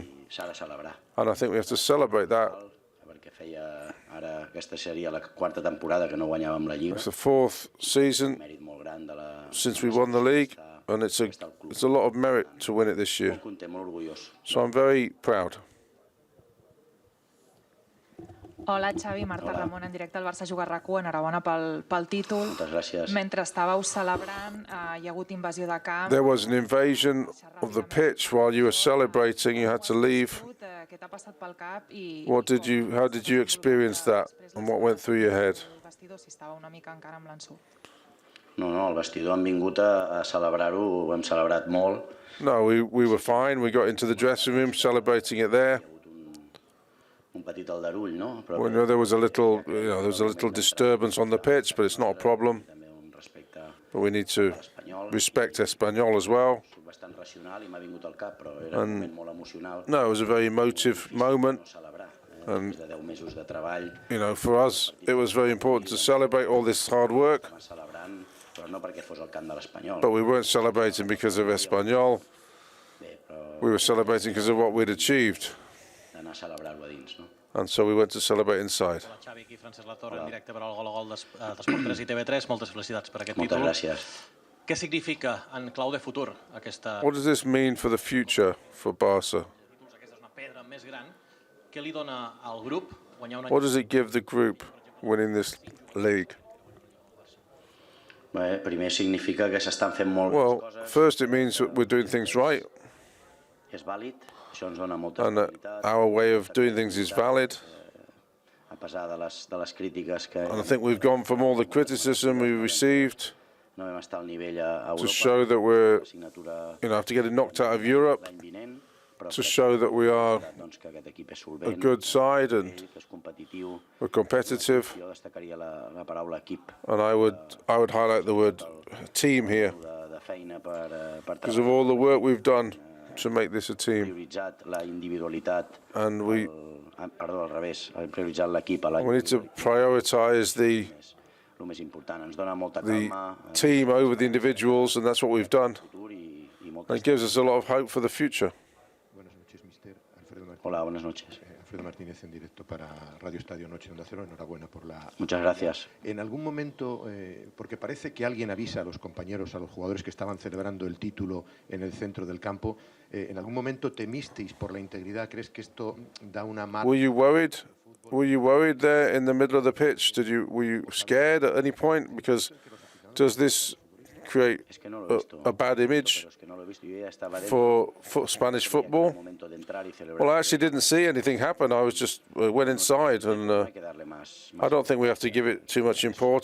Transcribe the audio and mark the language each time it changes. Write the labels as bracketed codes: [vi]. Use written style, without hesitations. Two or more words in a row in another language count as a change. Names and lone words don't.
[en] And I think we have to celebrate that. It's the 4th season since we won the league, and it's a lot of merit to win it this year. So I'm very proud. [ca] Hola, Xavi, Marta Ramon, en directe al Barça Juga RAC1. Enhorabona pel títol. Moltes gràcies. Mentre estàveu celebrant, hi ha hagut invasió de camp. [en] There was an invasion of the pitch while you were celebrating. You had to leave. [ca] Què t'ha passat pel cap i [en] How did you experience that, and what went through your head? [ca] el vestidor, si estava una mica encara amb l'ensurt? No, al vestidor hem vingut a celebrar-ho, ho hem celebrat molt. [en] No, we were fine. We got into the dressing room celebrating it there. [ca] Un petit aldarull, no? [en] Well, no, there was a little disturbance on the pitch, but it's not a problem. But we need to respect Espanyol as well. [ca] Bastant racional i m'ha vingut al cap, però era un moment molt emocional. [en] No, it was a very emotive moment. And, [ca] De 10 mesos de treball. [en] For us, it was very important to celebrate all this hard work. [ca] Celebrant, però no perquè fos el camp de l'Espanyol. [en] But we weren't celebrating because of Espanyol. We were celebrating because of what we'd achieved. [ca] D'anar a celebrar-ho a dins, no? [en] And so we went to celebrate inside. [ca] Xavi, aquí Francesc Latorre, en directe per al Gol a Gol d'Esport 3 i TV3. Moltes felicitats per aquest Moltes títol. gràcies. Què significa en clau de futur aquesta... [en] What does this mean for the future for Barça? [ca] Aquesta és una pedra més gran. Què li dona al grup guanyar una... [en] What does it give the group winning this league? [ca] Bé, primer significa que s'estan fent moltes coses. [en] First it means that we're doing things right. [ca] És vàlid, això ens dona molta [en] And our way of doing things is valid. [ca] A pesar de les crítiques que... [en] And I think we've gone from all the criticism we received [ca] No vam estar al nivell a Europa. [en] to show that we're, after getting knocked out of Europe, to show that we are a good side and we're competitive. [ca] Jo destacaria la paraula equip. [en] And I would highlight the word team here [ca] De feina per [en] because of all the work we've done to make this a team. [ca] prioritzat la individualitat. [en] And we [ca] Perdó, al revés. Hem prioritzat l'equip a la [en] need to prioritize the [ca] el més important. Ens dona molta calma. [en] team over the individuals, and that's what we've done. And it gives us a lot of hope for the future. [es] Hola, buenas noches. Alfredo Martínez en directo para Radio Estadio Noche Onda Cero. Enhorabuena por la... Muchas gracias. En algún momento, porque parece que alguien avisa a los compañeros, a los jugadores que estaban celebrando el título en el centro del campo, en algún momento temisteis por la integridad. ¿Crees que esto da una mala... [en] Were you worried? Were you worried there in the middle of the pitch? Were you scared at any point? Because does this create a bad image for Spanish football? Well, I actually didn't see anything happen. I was just went inside, and I don't think we have to give it too much importance.